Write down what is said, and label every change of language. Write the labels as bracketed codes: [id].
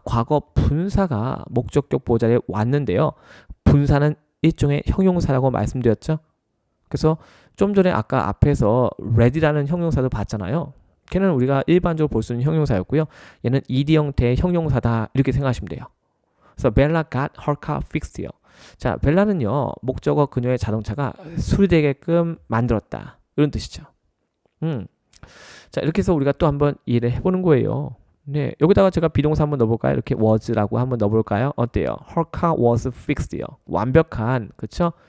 [ko] 과거 분사가 목적격 보호자리에 왔는데요. 분사는 일종의 형용사라고 말씀드렸죠. 그래서 좀 전에 아까 앞에서 ready라는 형용사도 봤잖아요. 걔는 우리가 일반적으로 볼 수 있는 형용사였고요. 얘는 ed 형태의 형용사다, 이렇게 생각하시면 돼요. 그래서 [en] Bella got her car fixed요. [ko] 자, 벨라는요, 목적어 그녀의 자동차가 수리되게끔 만들었다, 이런 뜻이죠. 자, 이렇게 해서 우리가 또 한번 이해를 해보는 거예요. 네, 여기다가 제가 비동사 한번 넣어볼까요? 이렇게 was라고 한번 넣어볼까요? 어때요? [en] Her car was fixed요. [ko] 완벽한, 그쵸?